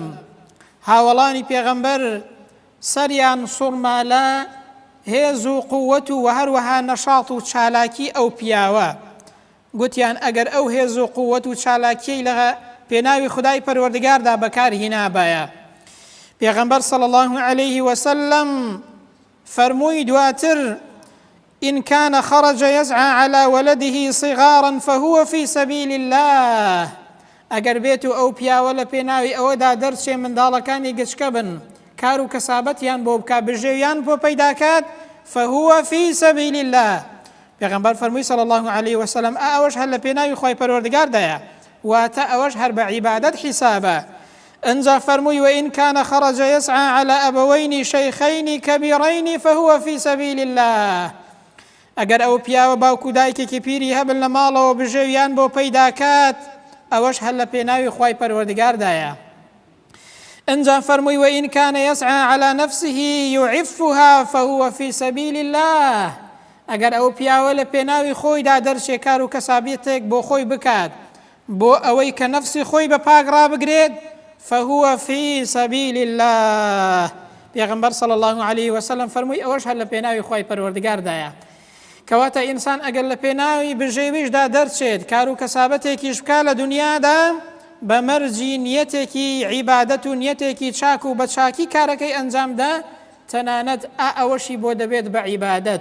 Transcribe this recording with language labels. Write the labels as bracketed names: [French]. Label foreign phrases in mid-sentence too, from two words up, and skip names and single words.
[Central Kurdish] هاوڵانی پێغەمبەر سەریان سوڕمالە هێز و قووەت و هەروەها نەشاط و چالاکی ئەو پیاوە. گوتیان ئەگەر ئەو هێز و قووەت و چالاکیەی لە پێناوی خودای پەروەردگاردا بەکارهێنابایە. پێغەمبەر [Arabic] صلی الله عليه وسلم [Central Kurdish] فەرمووی دواتر: [Arabic] إن كان خرج يسعى على ولده صغارا فهو في سبيل الله. [Central Kurdish] ئەگەر بێت و ئەو پیاوە لە پێناوی ئەوەدا دەرچێ منداڵەکانی گچکە بن، کار و کەسابەتیان بۆ بکات، بژێویان بۆ پەیداکات، [Arabic] فهو في سبيل الله. [Central Kurdish] پێغەمبەر فەرمووی [Arabic] صلی الله عليه وسلم [Central Kurdish] ئەوەش هەر لە پێناوی خۆی پەروەردگاردایە، واتە ئەوەش هەر بە عیبادەت حیسابە. ئەنجا فەرمووی: [Arabic] وإن كان خرج يسعى على أبوين شيخين كبيرين فهو في سبيل الله. [Central Kurdish] ئەگەر ئەو پیاوە باوکو دایکێکی پیری هەبن لە ماڵەوە بژێویان بۆ پەیداکات، ئەوەش هەر لە پێناوی خۆی پەروەردگاردایە. ئەنجا فەرمووی: [Arabic] وإن كان يسعى على نفسه يعفها فهو في سبيل الله. [Central Kurdish] ئەگەر ئەو پیاوە لە پێناوی خۆیدا دەرچێ کار و کەسابەتێک بۆ خۆی بکات، بۆ ئەوەی کە نەفسی خۆی بە پاک ڕابگرێت، [Arabic] فهو في سبيل الله. [Central Kurdish] پێغەمبەر [Arabic] صلی الله عليه وسلم [Central Kurdish] فەرمووی ئەوەش هەر لە پێناوی خۆی پەروەردگاردایە. کەواتە ئینسان ئەگەر لە پێناوی بژێویشدا دەرچێت، کار و کەسابەتێکیش بکات لە دنیادا، بە مەرجی نیەتێکی عیبادەت و نیەتێکی چاک و بە چاکی کارەکەی ئەنجامدا، تەنانەت ئەوەشی بۆ دەبێت بە عیبادەت.